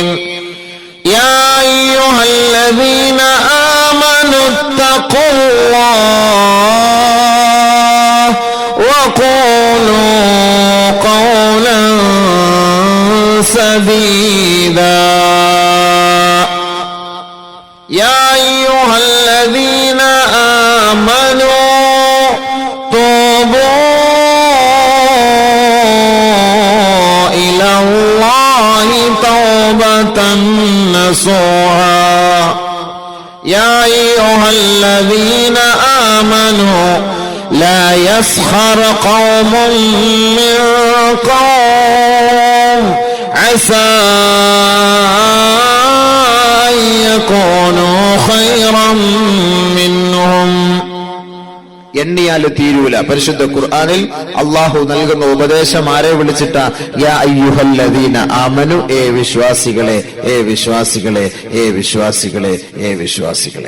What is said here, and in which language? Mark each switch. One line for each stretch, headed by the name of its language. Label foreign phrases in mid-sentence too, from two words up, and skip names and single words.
Arabic: يا أيها الذين آمنوا اتقوا الله وقولوا قولا سديدا. يا أيها الذين آمنوا توبوا إلى الله توبة نصوحا. يا أيها الذين آمنوا لا يسخر قوم من قوم عسى
Malayalam: എണ്ണിയാൽ തീരൂല. പരിശുദ്ധ ഖുർആനിൽ അല്ലാഹു നൽകുന്ന ഉപദേശം ആരെ വിളിച്ചിട്ടാ?
Arabic: يا أيها الذين آمنوا,
Malayalam: ഏ വിശ്വാസികളെ, ഏ വിശ്വാസികളെ, ഏ വിശ്വാസികളെ, ഏ വിശ്വാസികളെ.